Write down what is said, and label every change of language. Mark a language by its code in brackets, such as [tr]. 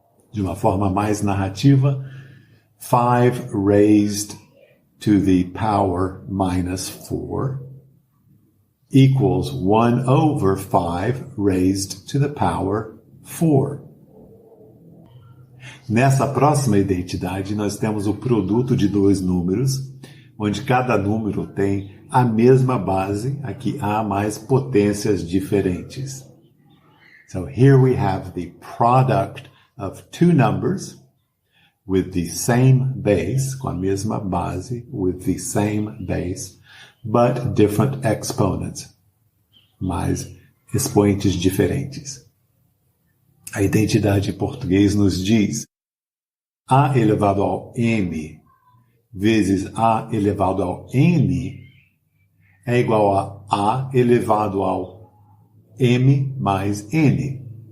[pt] De uma forma mais narrativa, [en] 5 raised to the power minus 4 equals 1 over 5 raised to the power 4. [pt] Nessa próxima identidade, nós temos o produto de dois números, onde cada número tem a mesma base, aqui há mais potências diferentes. [en] So here we have the product of two numbers with the same base, [pt] com a mesma base, [en] with the same base, but different exponents, [pt] mas expoentes diferentes. A identidade em português nos diz a elevado ao m vezes a elevado ao n é igual a elevado ao m mais n.